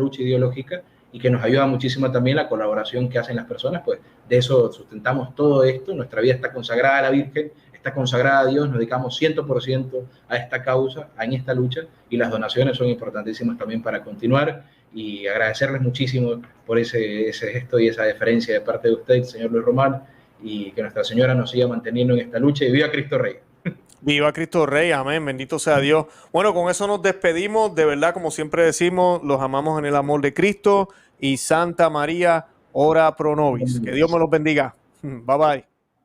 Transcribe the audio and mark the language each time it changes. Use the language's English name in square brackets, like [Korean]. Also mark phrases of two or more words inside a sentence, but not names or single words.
[Spanish] lucha ideológica y que nos ayuda muchísimo también la colaboración que hacen las personas, pues de eso sustentamos todo esto, nuestra vida está consagrada a la Virgen, está consagrada a Dios, nos dedicamos 100% a esta causa, en esta lucha, y las donaciones son importantísimas también para continuar, y agradecerles muchísimo por ese gesto y esa deferencia de parte de usted, señor Luis Román, y que Nuestra Señora nos siga manteniendo en esta lucha, y viva Cristo Rey. Viva Cristo Rey, amén, bendito sea Dios. Bueno, con eso nos despedimos, de verdad, como siempre decimos, los amamos en el amor de Cristo y Santa María, [Latin] ora pro nobis. [Spanish] Que Dios me los bendiga. [English] Bye bye.